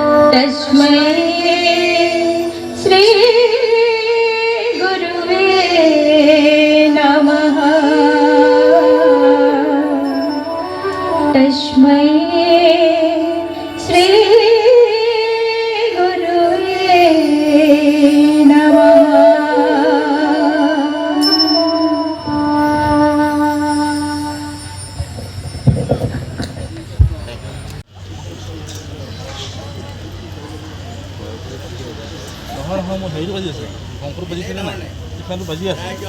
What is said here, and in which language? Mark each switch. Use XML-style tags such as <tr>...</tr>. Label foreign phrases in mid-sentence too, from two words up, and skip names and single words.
<sa>तस्मै श्री गुरुवे नमः तस्मै श्री गुरुवे नमः</sa> <as>নহয় নহয় মোৰ হেৰিটো বাজি আছে শংকৰটো বাজিছিলে নাই ইফানটো বাজি আছে</as>